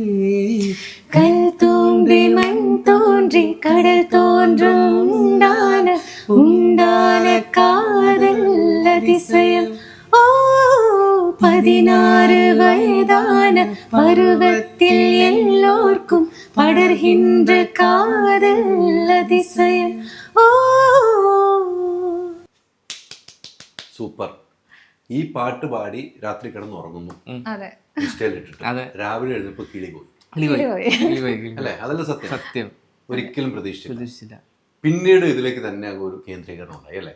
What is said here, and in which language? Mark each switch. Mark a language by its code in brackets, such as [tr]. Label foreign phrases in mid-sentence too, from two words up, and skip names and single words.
[ta] கல் தோன்றி மண் தோன்றி கடல் தோன்றும் உண்டான காதல் அதிசயம். 16 வயதான பருவத்தில் எல்லோர்க்கும் படர்கின்ற காதல் அதிசயம். [ml] സൂപ്പർ. ഈ പാട്ട് പാടി രാത്രി കിടന്ന് ഉറങ്ങുന്നു, ഇൻസ്റ്റയിൽ ഇട്ടിട്ട് രാവിലെ എഴുന്നപ്പോ കിളി പോയി അല്ലേ? അതല്ല സത്യം. സത്യം. ഒരിക്കലും പ്രതീക്ഷിച്ചില്ല. പിന്നീട് ഇതിലേക്ക് തന്നെ ഒരു കേന്ദ്രീകരണം ഉണ്ടായി അല്ലേ?